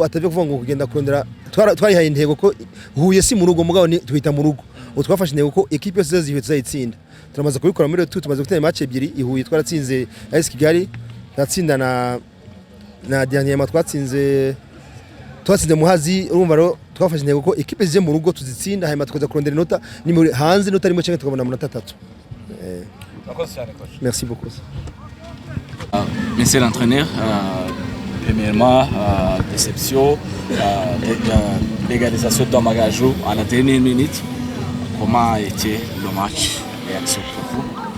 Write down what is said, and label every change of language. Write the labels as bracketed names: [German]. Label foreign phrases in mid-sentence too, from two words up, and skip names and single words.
[Kinyarwanda] atavye kuvuga ngo kugenda kurondera twarihaye intego ko Huye si mu rugo mugabo twita mu rugo utwafashe intego ko equipe yose zihuye tuzayitsinda turamaze kubikora muri tu tumaze gutera match ebyiri ihuye twaratsinze AS Kigali natsinda na dernier twatsinze Muhazi urumva ro twafashe intego ko equipe zije mu rugo tuzitsinda hanyuma tukaza kurondera inota ni muri hanze inota rimwe cyangwa tukabona amanota 3. [French] Merci beaucoup. Monsieur l'entraîneur, premièrement, déception, l'égalisation d'Amagaju à la dernière minute. Comment a été le match? Réaction pour vous?